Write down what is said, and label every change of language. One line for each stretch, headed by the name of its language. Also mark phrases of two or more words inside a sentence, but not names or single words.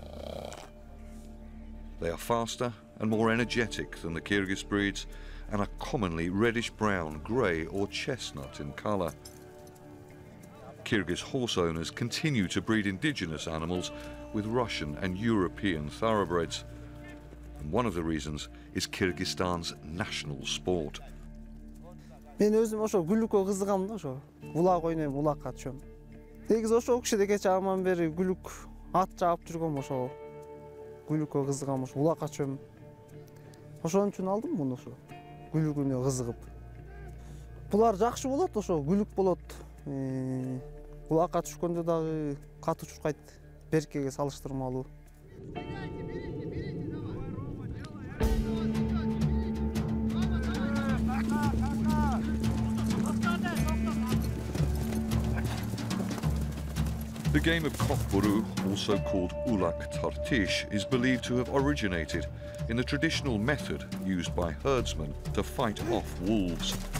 English: They are faster and more energetic than the Kirgiz breeds and are commonly reddish-brown, grey or chestnut in colour. Kirgiz horse owners continue to breed indigenous animals with Russian and European thoroughbreds. And one of the reasons is Kirgistan's national sport.
Kyrgyz: Мен өзім ошо гүлүккө кызыгам да, ошо улак ойнойм, улакка түшөм. Негизи ошо кишиде кече чагымдан бери гүлүк ат жаап жүргөм, ошо гүлүккө кызыгам, ошо улакка түшөм. Ошон үчүн алдым муну, ошо гүлүгүнө кызыгып. Булар жакшы болот, ошо гүлүк болот. Улакка түшкөндө дагы катуу чуркайт, беркеге салыштырмалуу.
English: The game of cockburu, also called ulak tartish, is believed to have originated in the traditional method used by herdsmen to fight off wolves.